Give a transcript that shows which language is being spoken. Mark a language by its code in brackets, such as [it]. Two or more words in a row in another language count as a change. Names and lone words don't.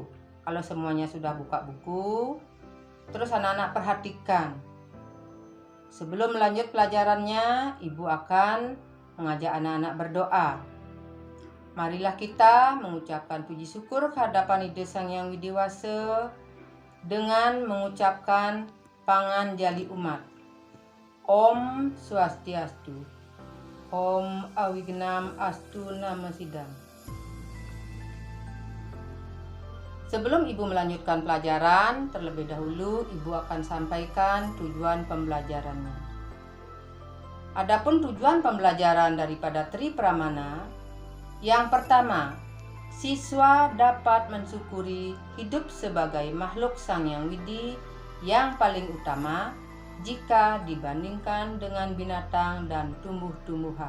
[id] Kalau semuanya sudah buka buku, terus anak-anak perhatikan. Sebelum melanjut pelajarannya, Ibu akan mengajak anak-anak berdoa. Marilah kita mengucapkan puji syukur kehadapan Ide Sang Hyang Widiwasa dengan mengucapkan pangan jali umat. [sa] Om Swastiastu. Om Awignam Astu Namasidam. [id] Sebelum Ibu melanjutkan pelajaran, terlebih dahulu Ibu akan sampaikan tujuan pembelajarannya. Adapun tujuan pembelajaran daripada Tri Pramana, yang pertama, siswa dapat mensyukuri hidup sebagai makhluk Sang Hyang Widi yang paling utama jika dibandingkan dengan binatang dan tumbuh-tumbuhan.